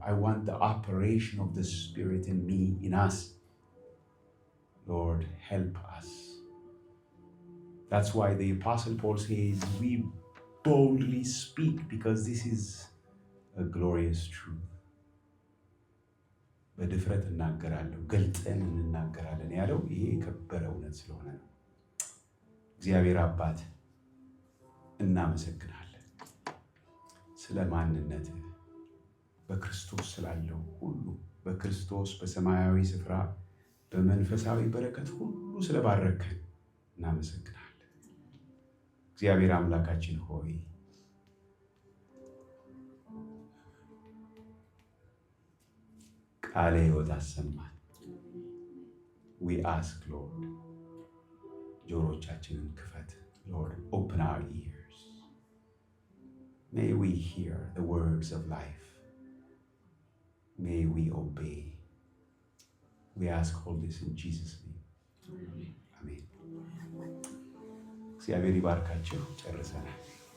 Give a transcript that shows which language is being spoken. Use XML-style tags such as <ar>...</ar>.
<en>I want the operation of the Spirit in me, in us. Lord, help us. That's why the Apostle Paul says, we boldly speak, because this is a glorious truth.</en> <am>በድፍረት እናገራለሁ፣ ገልጠን እንናገራለን ያለው ይሄ የከበረ እውነት ስለሆነ ነው። እግዚአብሔር አባት እናመሰግናለን ስለ ማንነትህ፣ በክርስቶስ ስላለው ሁሉ፣ በክርስቶስ በሰማያዊ ስፍራ በመንፈሳዊ በረከት ሁሉ ስለባረከን እናመሰግናለን። እግዚአብሔር አምላካችን ሆይ ቃለ ሕይወት አሰማን።</am> <en>we ask Lord,</en> <am>ጆሮቻችንን ክፈት</am> <en>Lord, open our ears. May we hear the words of life. May we obey. We ask all this in Jesus' name.</en> <am>Amen. እግዚአብሔር ይባርካችሁ። ጨርሰናል።</am>